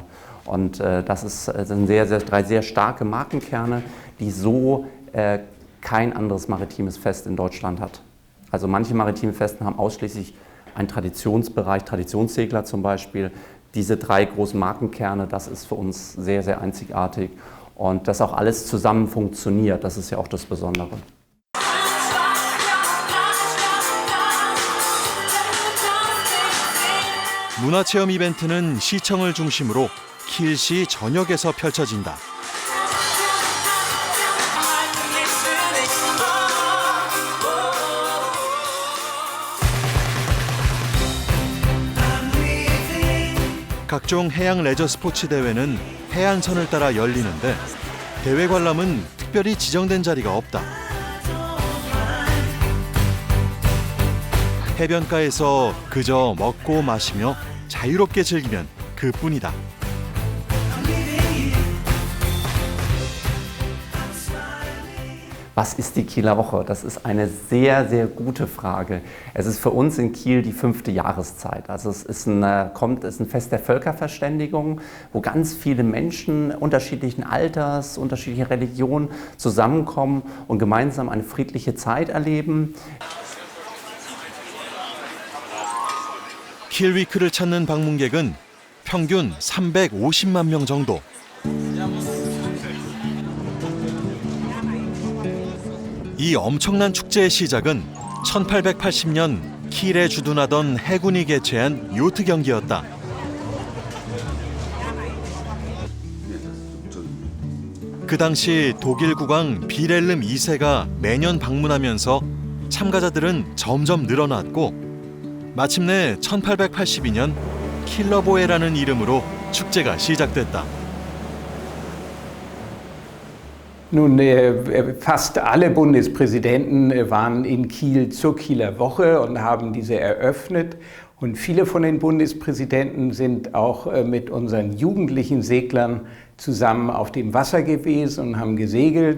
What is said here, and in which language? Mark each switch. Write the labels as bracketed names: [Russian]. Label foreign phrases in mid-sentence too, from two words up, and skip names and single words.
[German] Und das sind drei sehr starke Markenkerne, die so kein anderes maritimes Fest in Deutschland hat. Also manche maritime Festen haben ausschließlich einen Traditionsbereich, Traditionssegler zum Beispiel. Diese 3 großen Markenkerne, das ist für uns sehr, sehr einzigartig. Und dass auch alles zusammen funktioniert, das ist ja auch das Besondere. [Korean] 문화체험 이벤트는 시청을 중심으로 킬시 전역에서 펼쳐진다. 각종 해양 레저 스포츠 대회는 해안선을 따라 열리는데 대회 관람은 특별히 지정된 자리가 없다. 해변가에서 그저 먹고 마시며 자유롭게 즐기면 그뿐이다. [German] Was ist die Kieler Woche? Das ist eine sehr, sehr gute Frage. Es ist für uns in Kiel die 5. Jahreszeit. Also es ist ein Fest der Völkerverständigung, wo ganz viele Menschen unterschiedlichen Alters, unterschiedlicher Religion zusammenkommen und gemeinsam eine friedliche Zeit erleben. [Korean] 킬위크를 찾는 방문객은 평균 350만 명 정도. 이 엄청난 축제의 시작은 1880년 킬에 주둔하던 해군이 개최한 요트 경기였다. 그 당시 독일 국왕 빌헬름 2세가 매년 방문하면서 참가자들은 점점 늘어났고 마침내 1882년 킬러보에라는 이름으로 축제가 시작됐다. [German] Nun, fast alle Bundespräsidenten waren in Kiel zur Kieler Woche und haben diese eröffnet. Und viele von den Bundespräsidenten sind auch mit unseren jugendlichen Seglern zusammen auf dem Wasser gewesen und haben gesegelt.